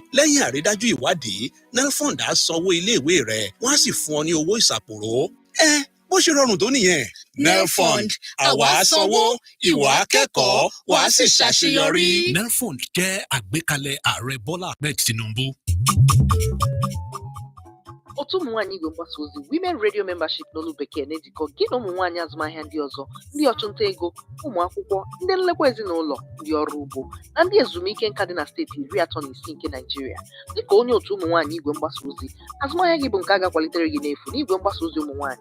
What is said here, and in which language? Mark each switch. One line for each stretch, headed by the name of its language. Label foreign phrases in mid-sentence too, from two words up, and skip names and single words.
Yoruba: Lẹ́yìn àrídájú ìwádìí, NELFund á sanwó iléèwé rẹ, wọ́n á sì fún ọ ní owó ìsàpòrò. Bó ṣe rọrùn tó nìyẹn. NELFund, àwa sanwó, ìwọ akẹ́kọ̀ọ́, wàá sì ṣàṣeyọrí. NELFund jẹ́ àgbékalẹ̀ Ààrẹ Bọ́lá Ahmed Tinubu.
Igbo: otu ụmụ nwaanyị Igbo mgbasa ozi Women Radio Membership n'olu bekee na-ejikọ gị na ụmụ nwaanyị azụmahịa ndị ọzọ, ndị ọchụnta ego, ụmụ akwụkwọ, ndị nlekwa ezinụlọ, ndị ọrụ ugbo na ndị ezumike nka dị na steeti 36 nke Naịjirịa. Dịka onye otu ụmụ nwaanyị Igwe mgbasa ozi, azụmahịa gị bụ nke a ga-akwalitere gị n'efu n'Igwe mgbasa ozi ụmụ nwaanyị.